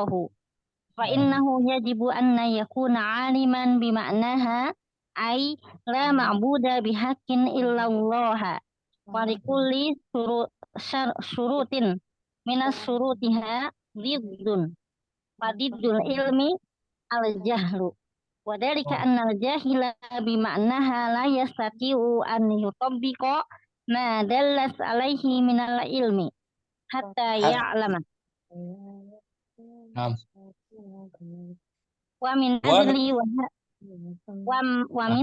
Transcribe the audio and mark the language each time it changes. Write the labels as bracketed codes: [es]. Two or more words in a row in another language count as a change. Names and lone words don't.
[ar] فإنه يجب أن يكون عالما بمعناها أي لا معبود بحق إلا الله ولكل شرط من شروطها ضد فضد العلم الجهل وذلك أن الجاهل بمعناها لا يستطيع أن يطبق ما دل عليه من العلم حتى يعلم ومن أجل ومن ajli wa min